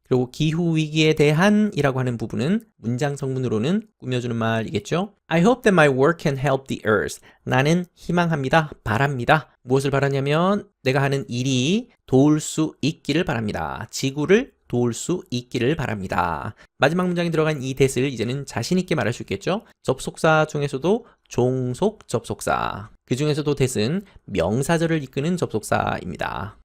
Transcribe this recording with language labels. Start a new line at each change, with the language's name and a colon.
Korean: 그리고 기후 위기에 대한 이라고 하는 부분은 문장 성분으로는 꾸며주는 말이겠죠.
English: I hope that my work can help the earth.
Korean: 나는 희망합니다. 바랍니다. 무엇을 바라냐면 내가 하는 일이 도울 수 있기를 바랍니다. 지구를 도울 수 있기를 바랍니다. 마지막 문장에 들어간 이 that을 이제는 자신 있게 말할 수 있겠죠. 접속사 중에서도 종속 접속사. 그 중에서도 that은 명사절을 이끄는 접속사입니다.